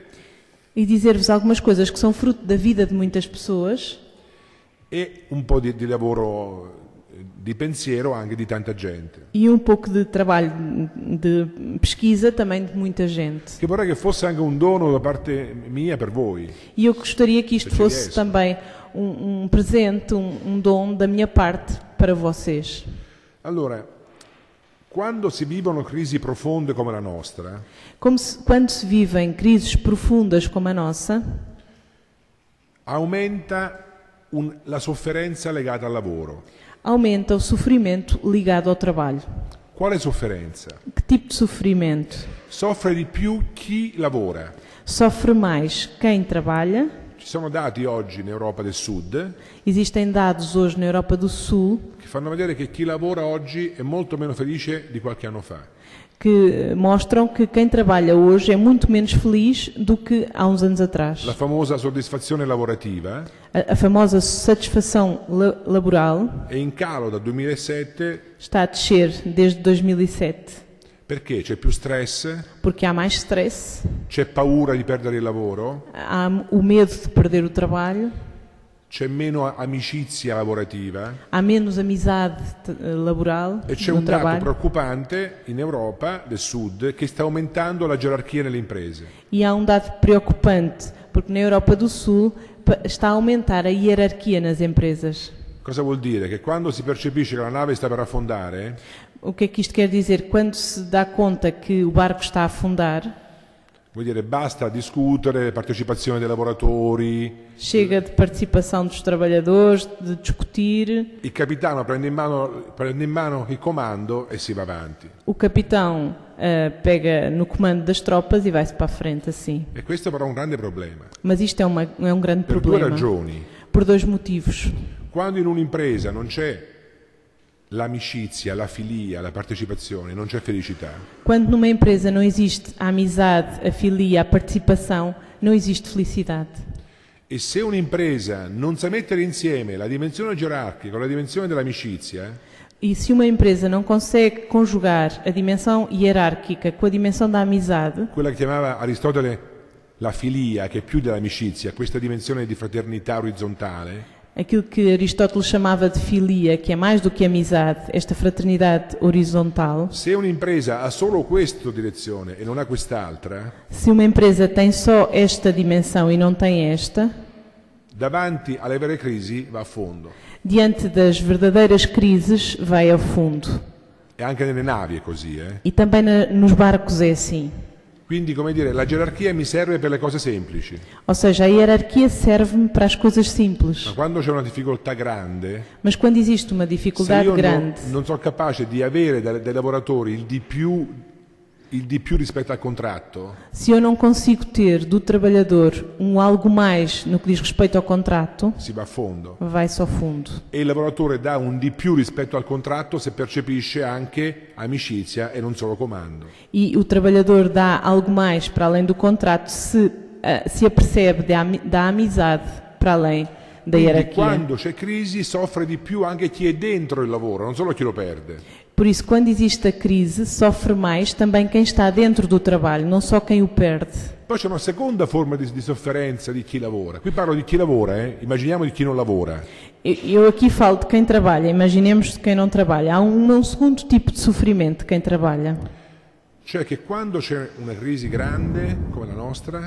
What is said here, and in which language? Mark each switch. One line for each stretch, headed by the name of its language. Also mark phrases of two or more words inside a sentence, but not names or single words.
Portuguese: E dizer-vos algumas coisas que são fruto da vida de muitas pessoas
Italian: e un po' di lavoro di pensiero anche di tanta gente.
Portuguese: e um pouco de trabalho de pesquisa também de muita gente.
Italian: Che vorrei che fosse anche un dono da parte mia per voi.
Portuguese: E eu gostaria que isto Se fosse viesse. também um presente, um dom da minha parte para vocês.
Italian: Allora, quando si vivono crisi profonde come la nostra,
Portuguese: Quando se vivem crises profundas como a nossa,
Italian: aumenta la sofferenza legata al lavoro.
Portuguese: aumenta o sofrimento ligado ao trabalho.
Italian: Quale sofferenza?
Portuguese: Que tipo de sofrimento?
Italian: Soffre di più chi lavora.
Portuguese: Sofre mais quem trabalha.
Italian: Ci sono dati oggi in Europa del Sud
Portuguese: Existem dados hoje na Europa do Sul
Italian: che fanno vedere che chi lavora oggi è molto meno felice di qualche anno fa.
Portuguese: que mostram que quem trabalha hoje é muito menos feliz do que há uns anos atrás.
Italian: La famosa soddisfazione lavorativa
Portuguese: A famosa satisfação laboral
Italian: è in calo dal 2007
Portuguese: está a descer desde 2007,
Italian: perché c'è più stress,
Portuguese: porque há mais stress,
Italian: c'è paura di perdere il lavoro,
Portuguese: há o medo de perder o trabalho,
Italian: c'è meno amicizia lavorativa
Portuguese: há menos amizade laboral
Italian: e c'è
Portuguese: no
Italian: un dato
Portuguese: trabalho
Italian: preoccupante in Europa del Sud che sta aumentando la gerarchia nelle imprese.
Portuguese: e há um dado preocupante, porque na Europa do Sul está a aumentar a hierarquia nas empresas.
Italian: Cosa vuol dire? Che quando si percepisce che la nave sta per affondare,
Portuguese: O que é que isto quer dizer? Quando se dá conta que o barco está a afundar,
Italian: vuol dire basta discutere, partecipazione dei lavoratori,
Portuguese: chega de participação dos trabalhadores, de discutir,
Italian: il capitano prende in mano il comando e si va avanti.
Portuguese: o capitão pega no comando das tropas e vai-se para a frente assim.
Italian: E questo però è un grande problema,
Portuguese: Mas isto é um grande
Italian: per due
Portuguese: problema,
Italian: ragioni.
Portuguese: por dois motivos.
Italian: Quando in un'impresa non c'è l'amicizia, la filia, la partecipazione, non c'è felicità.
Portuguese: Quando numa empresa não existe a amizade, a filia, a participação, não existe felicidade.
Italian: E se un'impresa non sa mettere insieme la dimensione gerarchica con la dimensione dell'amicizia,
Portuguese: E se uma empresa não consegue conjugar a dimensão hierárquica com a dimensão da amizade,
Italian: quella che chiamava Aristotele la filia, che è più dell'amicizia, questa dimensione di fraternità orizzontale,
Portuguese: aquilo que Aristóteles chamava de filia, que é mais do que amizade, esta fraternidade horizontal,
Italian: se un'impresa ha solo questa direzione e non ha quest'altra,
Portuguese: se uma empresa tem só esta dimensão e não tem esta,
Italian: davanti alle vere crisi va a fondo.
Portuguese: diante das verdadeiras crises vai ao fundo.
Italian: E anche nelle navi è così.
Portuguese: E também nos barcos é assim.
Italian: Quindi, come dire, la gerarchia mi serve per le cose semplici,
Portuguese: Ou seja, a hierarquia serve-me para as coisas simples.
Italian: ma quando c'è una difficoltà grande,
Portuguese: Mas quando existe uma
Italian: se
Portuguese: dificuldade
Italian: io
Portuguese: grande,
Italian: non sono capace di avere dai lavoratori il di più rispetto al contratto,
Portuguese: se eu não consigo ter do trabalhador algo mais no que diz respeito ao contrato,
Italian: si va a fondo.
Portuguese: vai-se ao fundo.
Italian: E il lavoratore dà un di più rispetto al contratto se percepisce anche amicizia e non solo comando.
Portuguese: E o trabalhador dá algo mais para além do contrato se apercebe da amizade para além da
Italian: Quindi
Portuguese: hierarquia.
Italian: quando c'è crisi soffre di più anche chi è dentro il lavoro, non solo chi lo perde.
Portuguese: Por isso, quando existe a crise, sofre mais também quem está dentro do trabalho, não só quem o perde.
Italian: Poi c'è una seconda forma di sofferenza di chi lavora. Qui parlo di chi lavora, immaginiamo di chi non lavora.
Portuguese: Eu aqui falo de quem trabalha, imaginemos de quem não trabalha. Há um segundo tipo de sofrimento de quem trabalha.
Italian: Cioè che quando c'è una crisi grande come la nostra,